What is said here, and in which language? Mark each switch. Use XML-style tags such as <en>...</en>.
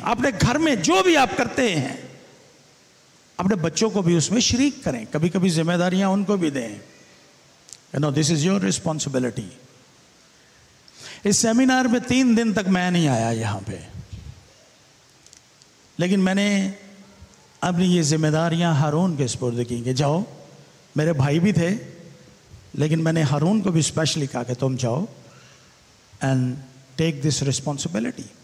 <ur>اپنے گھر میں جو بھی آپ کرتے ہیں اپنے بچوں کو بھی اس میں شریک کریں. کبھی کبھی ذمہ داریاں ان کو بھی دیں.</ur> <en>This is your responsibility.</en> <ur>اس seminar میں 3 دن تک میں نہیں آیا یہاں پہ, لیکن میں نے اب یہ ذمہ داریاں ہارون کے سپرد کی کہ جاؤ، میرے بھائی بھی تھے لیکن میں نے ہارون کو بھی اسپیشلی کہا کہ تم جاؤ</ur> <en>And take this responsibility.</en>